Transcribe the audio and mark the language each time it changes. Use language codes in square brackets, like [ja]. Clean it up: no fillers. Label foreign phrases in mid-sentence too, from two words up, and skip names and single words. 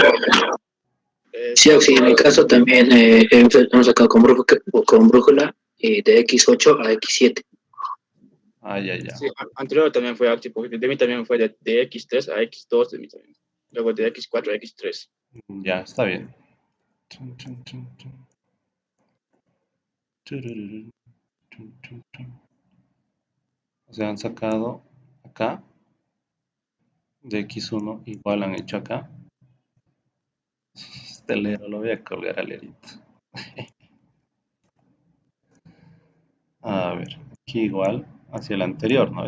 [es] Sí, Oxy, en mi caso también hemos sacado con brújula de X8 a X7. Ah, ya, ya. Sí, anterior también fue así, porque de mí también fue de X3 a X2, de mí también. Luego de X4 a X3. Ya, está bien. Chun, chun, chun, chun. Churururu, chun, chun, chun. O sea, han sacado acá de X1, igual han hecho acá. Este lero lo voy a colgar al lerito. A ver, aquí igual hacia el anterior, ¿no?